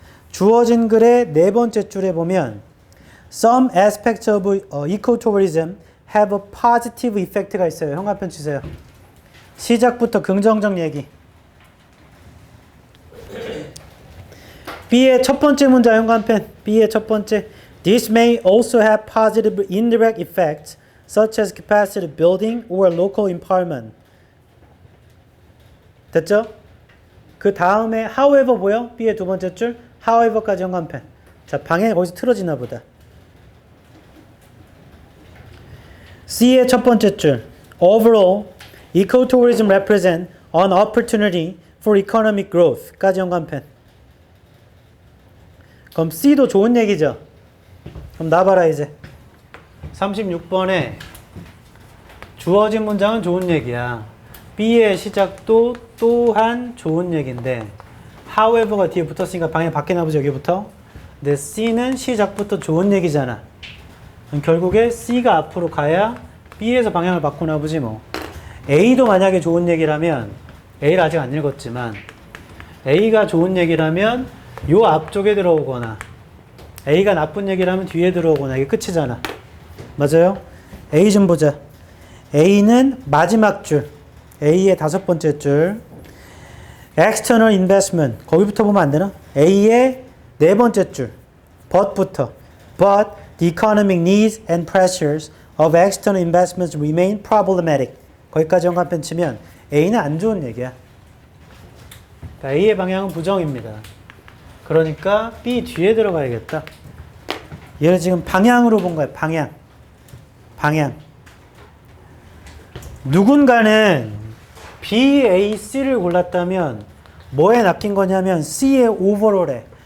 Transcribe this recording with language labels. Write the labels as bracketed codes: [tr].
[ko] 주어진 글의 네 번째 줄에 보면 [en] Some aspects of ecotourism have a positive effect [ko] 가 있어요. 현관펜 치세요. 시작부터 긍정적 얘기. B의 첫 번째 문장 현관펜. B의 첫 번째. [en] This may also have positive indirect effects such as capacity building or local empowerment. [ko] 됐죠? 그 다음에 however 보여? B의 두 번째 줄. however까지 현관펜. 자, 방향이 거기서 틀어지나 보다. C의 첫 번째 줄. Overall, [en] Ecotourism represent an opportunity for economic growth. [ko] 까지 연관편. 그럼 C도 좋은 얘기죠. 그럼 나봐라 이제. 36번에 주어진 문장은 좋은 얘기야. B의 시작도 또한 좋은 얘기인데 however가 뒤에 붙었으니까 방향 바뀌나 보죠. 여기부터. 근데 C는 시작부터 좋은 얘기잖아. 그럼 결국에 C가 앞으로 가야 B에서 방향을 바꾸나 보지 뭐. A도 만약에 좋은 얘기라면 A를 아직 안 읽었지만 A가 좋은 얘기라면 요 앞쪽에 들어오거나 A가 나쁜 얘기라면 뒤에 들어오거나 이게 끝이잖아. 맞아요? A 좀 보자. A는 마지막 줄. A의 5번째 줄. [en] External investment. [ko] 거기부터 보면 안 되나? A의 4번째 줄. But부터. [en] But the economic needs and pressures of external investments remain problematic. [ko] 거기까지 연관편 치면 A는 안 좋은 얘기야. 그러니까 A의 방향은 부정입니다. 그러니까 B 뒤에 들어가야겠다. 얘를 지금 방향으로 본 거야. 방향. 누군가는 B, A, C를 골랐다면 뭐에 낚인 거냐면 C의 오버롤에.